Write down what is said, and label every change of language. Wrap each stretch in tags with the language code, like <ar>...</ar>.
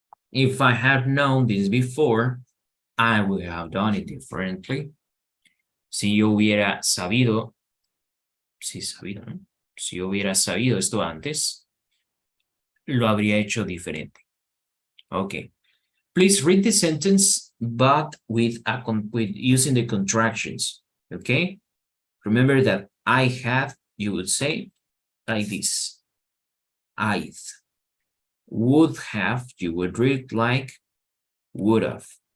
<en>If I had known this before, I would have done it differently.</en> <es>Si yo hubiera sabido, sí, sabido, ¿no? Si yo hubiera sabido esto antes, lo habría hecho diferente.</es> <en>Okay. Please read the sentence, but with using the contractions. Okay. Remember that I have, you would say like this. I'd. Would have, you would read like would have.</en>